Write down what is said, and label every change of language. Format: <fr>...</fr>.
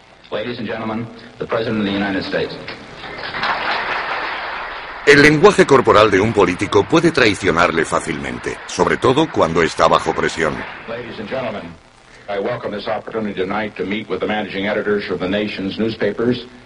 <en>Ladies and gentlemen, the President of the United States.</en> <es>El lenguaje corporal de un político puede traicionarle fácilmente, sobre todo cuando está bajo presión.</es> <en>Ladies and gentlemen, I welcome this opportunity tonight to meet with the managing editors of the nation's newspapers.</en>